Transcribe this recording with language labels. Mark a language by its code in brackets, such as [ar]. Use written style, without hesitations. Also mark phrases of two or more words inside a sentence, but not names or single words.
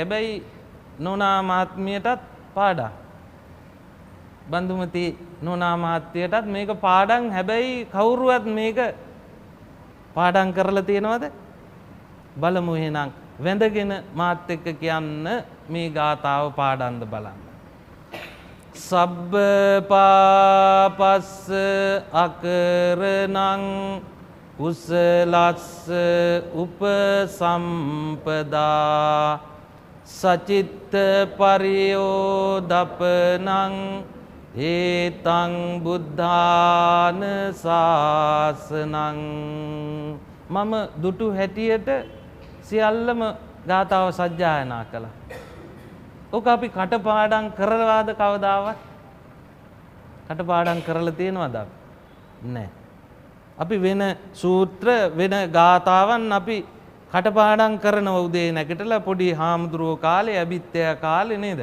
[si] හැබැයි නෝනා මහත්මියටත් පාඩම්. බන්දුමති නෝනා මහත්මියටත් මේක පාඩම්. හැබැයි කවුරුවත් මේක පාඩම් කරලා තියෙනවද? බලමු එහෙනම්. වැඳගෙන මාත් එක්ක කියන්න මේ ගාතාව පාඩම්ද බලන්න. [pi] සබ්බ පාපස්ස අකරණං කුසලස්ස උපසම්පදා සචිත්ත පරියෝදපනං ඒතං බුද්ධාන ශාසනං. [si] මම දුටු හැටියට සියල්ලම ගාථාව සජ්ජායනා කළා. ඔක අපි කටපාඩම් කරලාද කවදාවත්? කටපාඩම් කරලා තියෙනවද අපි? නැහැ. අපි වෙන සූත්‍ර වෙන ගාථාවන් අපි කටපාඩම් කරනවා උදේ නැගිටලා පොඩි හාමුදුරුවෝ කාලේ අභිත්‍ය කාලේ නේද?